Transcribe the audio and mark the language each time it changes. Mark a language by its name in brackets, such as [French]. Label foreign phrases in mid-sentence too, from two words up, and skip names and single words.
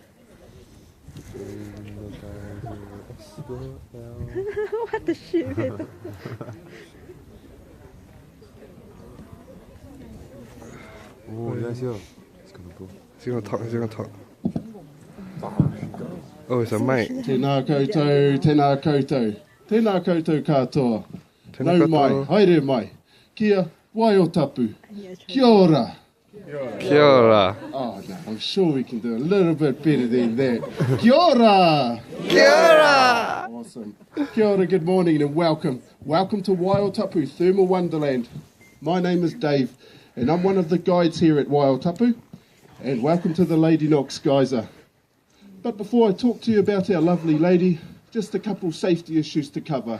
[English] What the shit? Oh, you guys here? It's gonna go. He's gonna talk. Oh, it's a mic. [Māori] Tēnā koutou, tēnā koutou, tēnā koutou katoa. Tēnā Nau mai, koutou. [English] haere mai. [Māori] Kia Wai-O-Tapu. Kia ora. Kia ora. [English] Oh, no, I'm sure we can do a little bit better than that. [Māori] Kia ora. Kia ora. [English] Awesome. [Māori] Kia ora, [English] good morning and welcome. Welcome to Wai-O-Tapu Thermal Wonderland. My name is Dave and I'm one of the guides here at Wai-O-Tapu. And welcome to the Lady Knox Geyser. But before I talk to you about our lovely lady, just a couple safety issues to cover.